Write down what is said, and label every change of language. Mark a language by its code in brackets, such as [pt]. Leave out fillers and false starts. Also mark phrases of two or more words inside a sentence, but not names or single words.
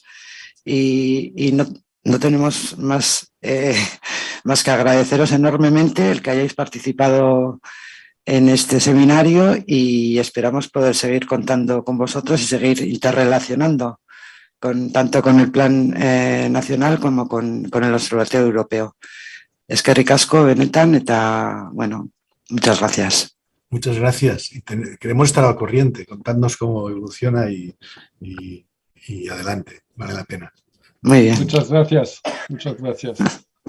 [es] Y no tenemos más que agradeceros enormemente el que hayáis participado en este seminario y esperamos poder seguir contando con vosotros y seguir interrelacionando tanto con el plan nacional como con el Observatorio Europeo. [eu] Eskerrik asko benetan eta, bueno, [es] muchas gracias. Muchas gracias. Y queremos estar al corriente, contadnos cómo evoluciona y adelante, vale la pena. Muy bien. Muchas gracias. Muchas gracias.